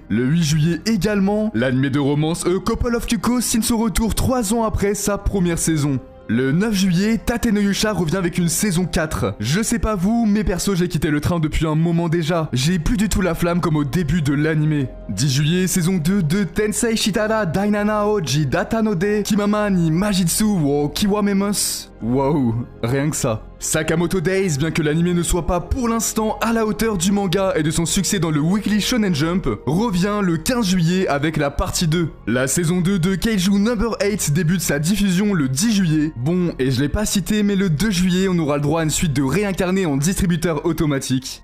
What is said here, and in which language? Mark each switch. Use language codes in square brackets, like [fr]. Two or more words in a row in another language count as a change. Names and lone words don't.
[fr] Le 8 juillet également, l'animé de romance A Couple of Cuckoos signe son retour 3 ans après sa première saison. Le 9 juillet, Tate no Yusha revient avec une saison 4. Je sais pas vous, mais perso j'ai quitté le train depuis un moment déjà. J'ai plus du tout la flamme comme au début de l'animé. 10 juillet, saison 2 de Tensei Shitara Dainana Oji Datanode Kimama ni Majitsu wo Kiwamemos. Wow, rien que ça. Sakamoto Days, bien que l'animé ne soit pas pour l'instant à la hauteur du manga et de son succès dans le Weekly Shonen Jump, revient le 15 juillet avec la partie 2. La saison 2 de Keiju No. 8 débute sa diffusion le 10 juillet. Bon, et je l'ai pas cité, mais le 2 juillet, on aura le droit à une suite de réincarnés en distributeur automatique.